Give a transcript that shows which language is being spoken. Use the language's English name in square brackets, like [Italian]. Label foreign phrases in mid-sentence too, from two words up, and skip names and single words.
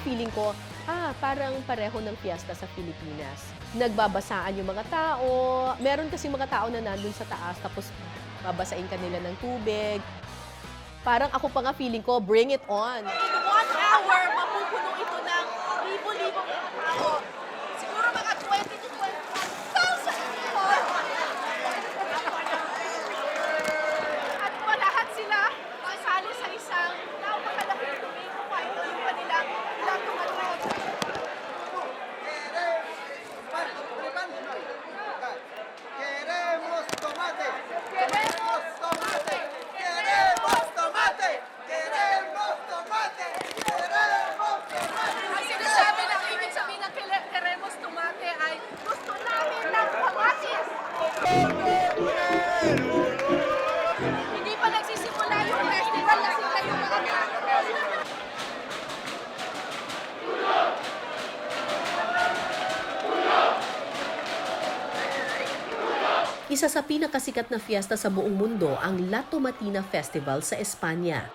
[Filipino] ko, parang pareho ng fiesta sa Pilipinas. Nagbabasaan yung mga tao. Meron kasi mga tao na nandun sa taas, tapos babasain kanila ng tubig. Parang ako pa nga feeling ko, [English] bring it on. In 1 hour, [Filipino] mapupuno ito ng libo-libong tao. Siguro mga [English] 20 to 25,000 people. [Filipino] At lahat sila sasali sa isang napakalaking [English] tomato fight. [Filipino] Yung kanilang ilang tomato. [Spanish] Queremos tomate. Queremos tomate. Queremos tomate. Queremos tomate. Queremos tomate. [Filipino] Ang sinasabi ng ibig sabihin ng [Spanish] queremos tomate [Filipino] ay gusto namin ng kamatis. Hindi pa nagsisimula yung festival na sila yung mga tao. Isa sa pinakasikat na fiesta sa buong mundo ang La Tomatina Festival sa Espanya.